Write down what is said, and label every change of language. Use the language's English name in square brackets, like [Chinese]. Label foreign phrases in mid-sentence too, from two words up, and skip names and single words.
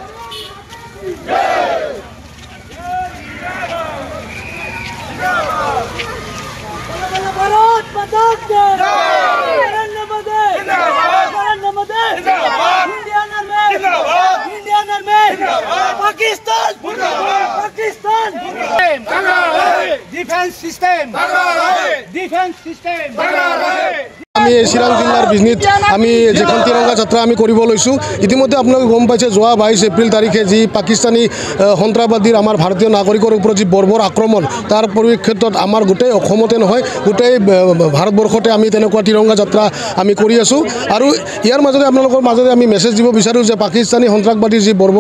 [Hindi] जय भारत माता की जय नरेंद्र मोदी जिंदाबाद नरेंद्र मोदी जिंदाबाद इंडियन आर्मी जिंदाबाद इंडियन आर्मी जिंदाबाद पाकिस्तान मुर्दाबाद पाकिस्तान तगड़ा रहे [English] defense system [Hindi] तगड़ा रहे [English] defense system [Hindi] तगड़ा रहे [Assamese] আমি চিৰাং জিলাৰ বিজনীত আমি যেখন তিৰংগা যাত্ৰা আমি কৰিব লৈছোঁ ইতিমধ্যে আপোনালোকে গম পাইছে যোৱা 22 এপ্ৰিল তাৰিখে যি পাকিস্তানী সন্ত্ৰাসবাদীৰ আমাৰ ভাৰতীয় নাগৰিকৰ ওপৰত যি বৰ্বৰ আক্ৰমণ তাৰ পৰিপ্ৰেক্ষিতত আমাৰ গোটেই অসমতে নহয় গোটেই ভাৰতবৰ্ষতে আমি তেনেকুৱা তিৰংগা যাত্ৰা আমি কৰি আছোঁ আৰু ইয়াৰ মাজতে আপোনালোকৰ মাজতে আমি মেছেজ দিব বিচাৰোঁ যে পাকিস্তানী সন্ত্ৰাসবাদীৰ যি বৰ্বৰ